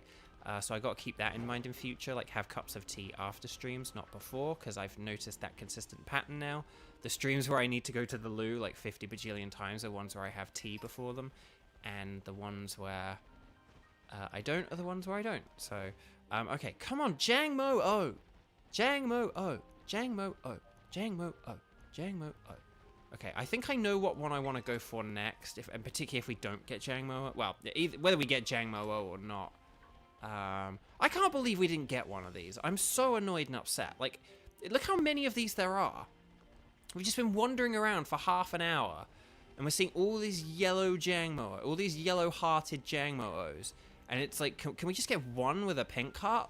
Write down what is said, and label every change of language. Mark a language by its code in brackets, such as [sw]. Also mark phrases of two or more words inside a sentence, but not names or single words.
[en] So I got to keep that in mind in future, like, have cups of tea after streams, not before, because I've noticed that consistent pattern now. The streams where I need to go to the loo, like, 50 bajillion times are ones where I have tea before them, and the ones where I don't are the ones where I don't. So, okay, come on, Jang Mo Oh! Jang Mo Oh! Jang Mo Oh! Jang Mo Oh! Jang Mo Oh! Okay, I think I know what one I want to go for next, and particularly if we don't get Jang Mo. Well, whether we get Jang Mo or not. I can't believe we didn't get one of these. I'm so annoyed and upset. Like, look how many of these there are. We've just been wandering around for half an hour, and we're seeing all these yellow Jang Mo, all these yellow-hearted Jang Mo-Os, and it's like, can we just get one with a pink heart?